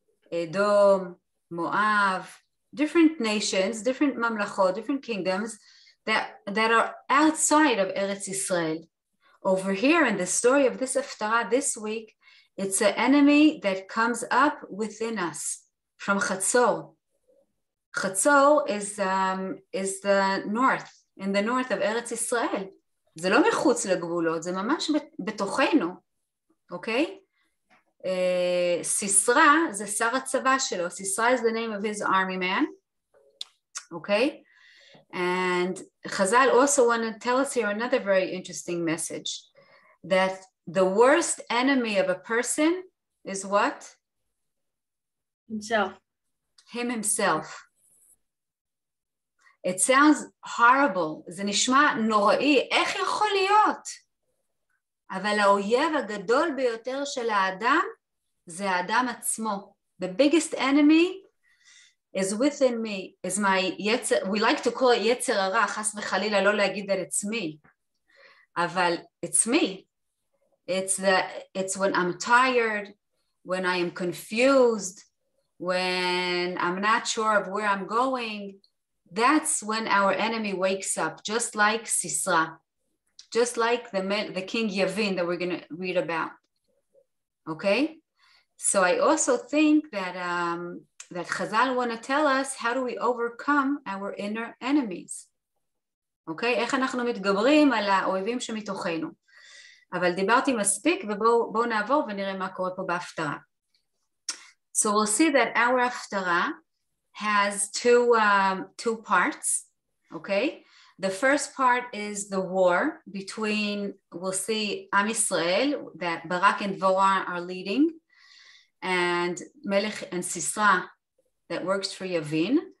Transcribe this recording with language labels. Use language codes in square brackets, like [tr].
[en] Edom, Moab, different nations, different mamlachot, different kingdoms that are outside of Eretz Yisrael. Over here in the story of this Haftarah this week, it's an enemy that comes up within us from Chatzor. Chatzor is the north, in the north of Eretz Yisrael. [he] זה לא מחוץ לגבולות, זה ממש בתוכנו, אוקיי? סיסרא זה שר הצבא שלו. [en] סיסרא is the name of his army man, okay? And Chazal also want to tell us here another very interesting message, that the worst enemy of a person is what? Himself. Him himself. It sounds horrible, [he] זה נשמע נוראי, איך יכול להיות? אבל האויב הגדול ביותר של האדם זה האדם עצמו. [en] The biggest enemy is within me, is my יצר, we like to call it יצר הרע, [he] חס וחלילה לא להגיד [en] that it's me, [he] אבל [en] it's me. It's when I'm tired, when I am confused, when I'm not sure of where I'm going. That's when our enemy wakes up, just like Sisra, just like the king Yavin that we're going to read about. Okay? So I also think that that Chazal want to tell us, how do we overcome our inner enemies? Okay? [he] איך אנחנו מתגברים על האויבים שמתוכנו. אבל דיברתי מספיק, ובואו נעבור ונראה מה קורה פה בהפטרה. [en] So we'll see that our הפטרה has two parts, okay? The first part is the war between, we'll see, Am Yisrael, that Barak and Dvorah are leading, and Melech and Sisra, that works for Yavin.